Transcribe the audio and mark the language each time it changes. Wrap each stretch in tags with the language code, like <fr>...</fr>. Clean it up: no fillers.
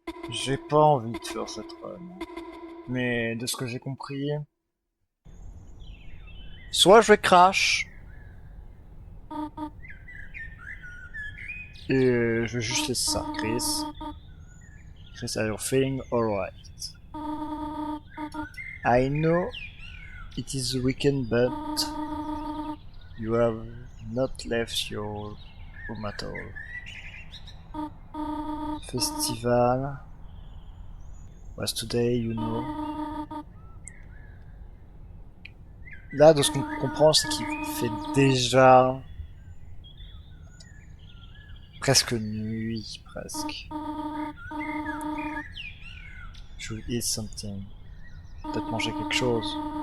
<fr>J'ai pas envie de faire cette run. Mais de ce que j'ai compris, soit je vais crash, et je vais juste laisser ça.</fr> <en>Chris, are you feeling alright? I know it is the weekend, but you have not left your home at all. Festival was today, you know.</en> <fr>Là, de ce qu'on comprend, c'est qu'il fait déjà presque nuit, presque.</fr> <en>Should eat something.</en> <fr>Peut-être manger quelque chose.</fr>